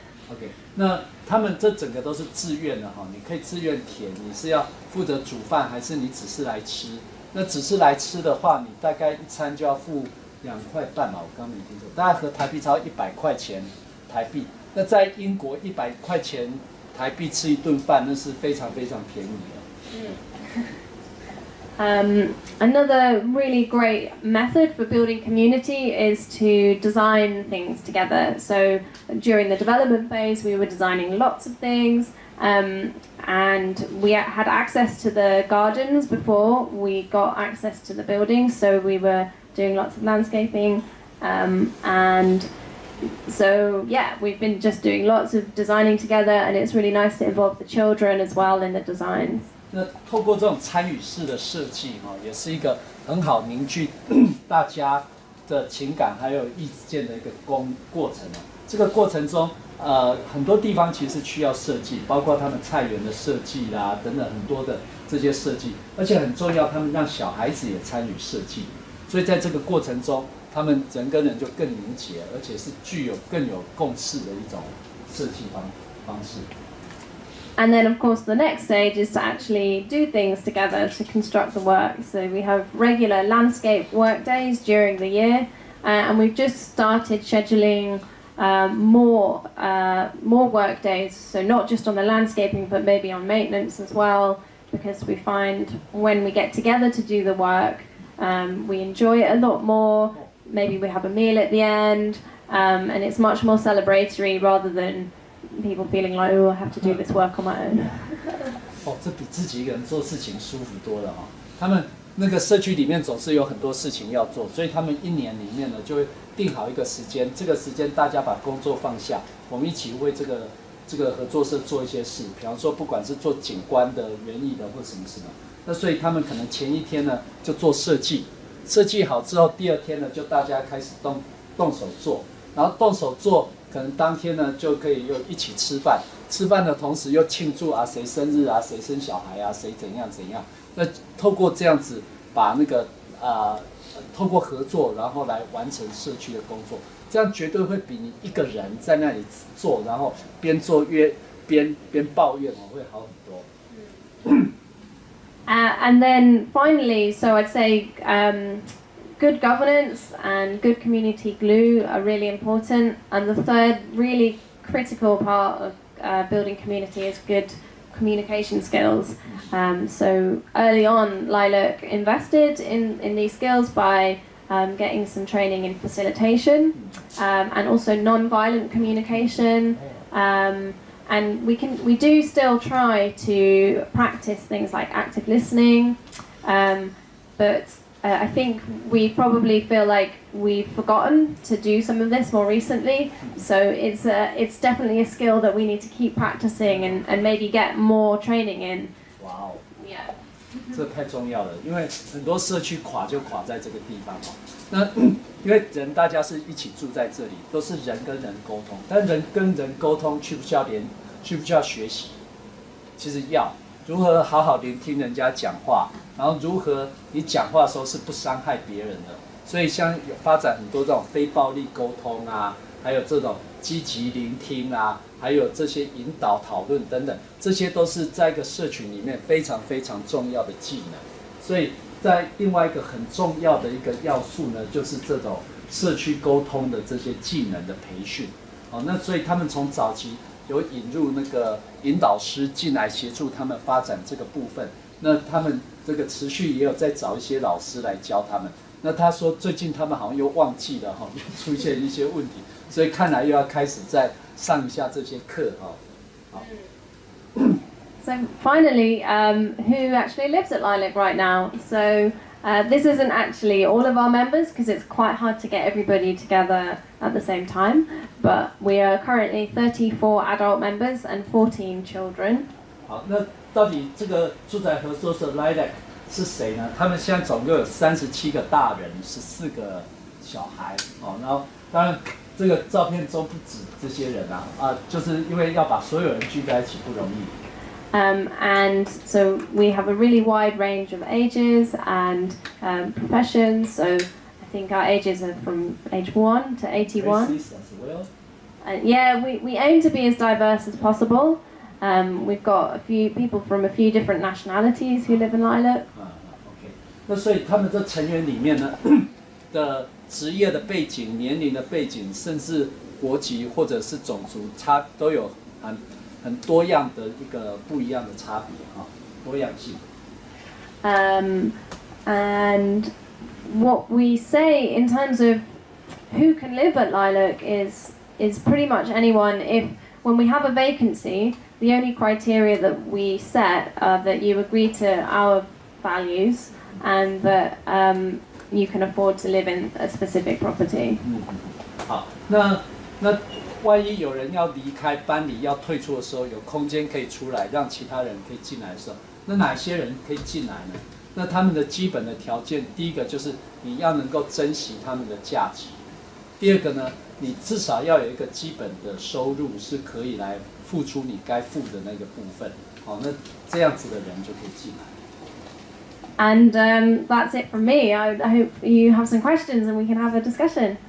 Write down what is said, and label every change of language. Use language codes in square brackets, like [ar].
[zh] OK， 那他们这整个都是自愿的哈，你可以自愿填，你是要负责煮饭，还是你只是来吃？那只是来吃的话，你大概一餐就要付2.5块吧，我刚没听错，大概合台币超100块钱台币。那在英国100块钱台币吃一顿饭，那是非常非常便宜的。 [en] Another really great method for building community is to design things together. So during the development phase, we were designing lots of things, and we had access to the gardens before we got access to the buildings. So we were doing lots of landscaping, and so yeah, we've been just doing lots of designing together, and it's really nice to involve the children as well in the designs. [zh] 那透过这种参与式的设计也是一个很好凝聚大家的情感还有意见的一个过程。这个过程中，很多地方其实需要设计，包括他们菜园的设计啦，等等很多的这些设计，而且很重要，他们让小孩子也参与设计。所以在这个过程中，他们人跟人就更凝结，而且是具有更有共识的一种设计方式。 [en] And then, of course, the next stage is to actually do things together to construct the work. So we have regular landscape work days during the year, and we've just started scheduling more work days. So not just on the landscaping, but maybe on maintenance as well, because we find when we get together to do the work, we enjoy it a lot more. Maybe we have a meal at the end, and it's much more celebratory rather than people feeling like, oh, I have to do this work on my own. [zh] 这比自己一个人做事情舒服多了他们那个社区里面总是有很多事情要做，所以他们一年里面呢就会定好一个时间，这个时间大家把工作放下，我们一起为这个合作社做一些事，比方说不管是做景观的、园艺的或什么。那所以他们可能前一天呢就做设计，设计好之后，第二天呢就大家开始动手做，然后动手做。可能当天呢就可以又一起吃饭，吃饭的同时又庆祝谁生日谁生小孩谁怎样。那透过这样子把那个透过合作，然后来完成社区的工作，这样绝对会比你一个人在那里做，然后边做边抱怨会好很多。 [en] And then finally, so I'd say good governance and good community glue are really important. And the third really critical part of building community is good communication skills. So early on, Lilac invested in these skills by getting some training in facilitation and also non-violent communication. And we do still try to practice things like active listening, but I think we probably feel like we've forgotten to do some of this more recently. So it's definitely a skill that we need to keep practicing and maybe get more training in. Wow. Yeah. [zh] 这太重要了，因为很多社区垮就垮在这个地方那因为人大家是一起住在这里，都是人跟人沟通，但人跟人沟通需不需要学习？其实要。如何好好聆听人家讲话，然后如何你讲话的时候是不伤害别人的。所以像有发展很多这种非暴力沟通还有这种积极聆听还有这些引导讨论等等，这些都是在一个社群里面非常非常重要的技能。所以在另外一个很重要的一个要素呢，就是这种社区沟通的这些技能的培训。那所以他们从早期有引入那个引导师进来协助他们发展这个部分，那他们这个持续也有在找一些老师来教他们。那他说最近他们好像又忘记了又出现一些问题，所以看来又要开始再上一下这些课 [en] So finally, who actually lives at Lilac right now? So this isn't actually all of our members because it's quite hard to get everybody together at the same time. But we are currently 34 adult members and 14 children. [zh] 好，那到底这个住宅合作社 Lilac 是谁呢？他们现在总共有37个大人，14个小孩然后当然这个照片中不止这些人就是因为要把所有人聚在一起不容易。 [en] And so we have a really wide range of ages and professions. So I think our ages are from age 1 to 81. As well. Yeah, we aim to be as diverse as possible. We've got a few people from a few different nationalities who live in Lilac. [zh] OK， 那所以他们的成员里面呢的职业的背景、年龄的背景，甚至国籍或者是种族都有很多样的一个不一样的差别啊，多样性。 [en] And what we say in terms of who can live at Lilac is pretty much anyone. If when we have a vacancy, the only criteria that we set are that you agree to our values and that you can afford to live in a specific property. [zh] 好，那万一有人要离开搬离要退出的时候，有空间可以出来，让其他人可以进来的时候，那哪些人可以进来呢？那他们的基本的条件，第一个就是你要能够珍惜他们的价值，第二个呢，你至少要有一个基本的收入是可以来付出你该付的那个部分。好，那这样子的人就可以进来。 [en] And that's it from me. I hope you have some questions and we can have a discussion.